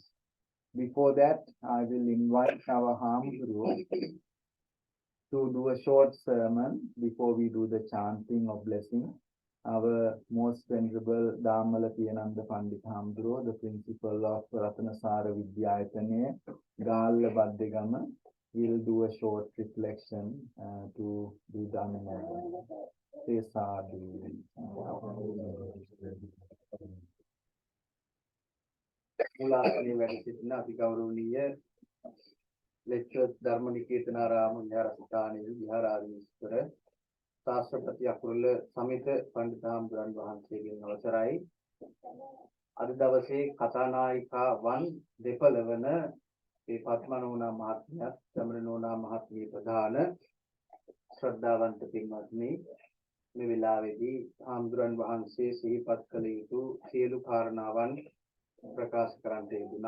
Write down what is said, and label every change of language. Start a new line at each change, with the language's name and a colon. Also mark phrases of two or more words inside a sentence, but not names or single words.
English: Before that, I will invite our harm guru to do a short sermon before we do the chanting of blessing. Our most venerable Dhamala Piyananda Pandit Hamduro, the principal of Ratanasara Wijeratne, Galla Baddegama, will do a short reflection to do the Anumodan. Say sadhu.
Sinhala: මුලාස්නේ වැඩ සිටින අතිගෞරවනීය ලෙක්චර් ධර්මනිකේතනාරාම විහාරස්ථානයේ විහාරාධිපතිවර ශාස්ත්‍රපති අකුරුල සමිත පඬිතුමන් වහන්සේගෙන් අවසරයි අද දවසේ කතානායිකාවන් දෙපළවන මේ පద్මනෝනා මහත්මියත් සමරනෝනා මහත්මිය ප්‍රධාන ශ්‍රද්ධාවන්ත පින්වත්නි මේ වෙලාවේදී ආම්දුරන් වහන්සේ සිහිපත් කළ යුතු සියලු කාරණාවන් ප්‍රකාශ කරන්න යෙදුණා.